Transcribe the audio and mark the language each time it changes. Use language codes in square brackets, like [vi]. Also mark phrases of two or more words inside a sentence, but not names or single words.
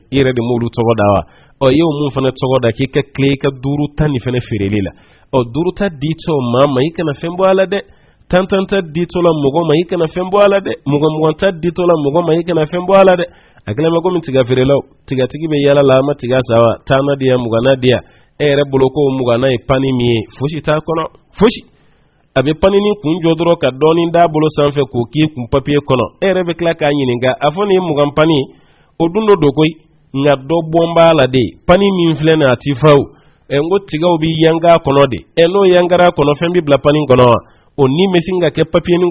[bm] i yɛrɛ de m'olu tɔgɔ da wa i y'o mun fana tɔgɔ da k'i ka tile i ka duuru ta nin fana feereli la duuru ta ditɔ maa ma i kana fɛn bɔ a la dɛ tantan ta ditɔ la mɔgɔ ma i kana fɛn bɔ a la dɛ mugan ta ditɔ la mɔgɔ ma i kana fɛn bɔ a la dɛ a kɛlen bɛ komi tiga feerelaw tigatigi bɛ yala la a ma tiga sa wa taana di yan mugana di yan e yɛrɛ bolo ko mugana ye pani min ye fosi t'a kɔnɔ fosi a bɛ pani ni kun jɔ dɔrɔn ka dɔɔnin d'a bolo sanfɛ k'o k'i kun papiye kɔnɔ e yɛrɛ bɛ tila k'a ɲininka a fɔ nin ye mugan pani ye o dun dɔ don koyi nka dɔ bɔn b'a la de pani min filɛ nin a ti fa o n ko tigaw bɛ yanga kɔnɔ de n'o yangara kɔnɔ fɛn bɛ bila pani kɔnɔ wa o ni bɛ sin ka kɛ papiye nin